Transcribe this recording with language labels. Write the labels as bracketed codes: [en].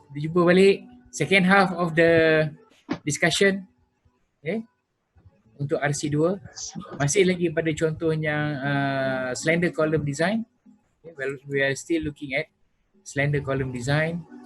[ms] Dijumpa balik [en] second half of the discussion. Okay. [ms] Untuk RC2 masih lagi pada contohnya slender column design. [en] Okay, well, we are still looking at slender column design.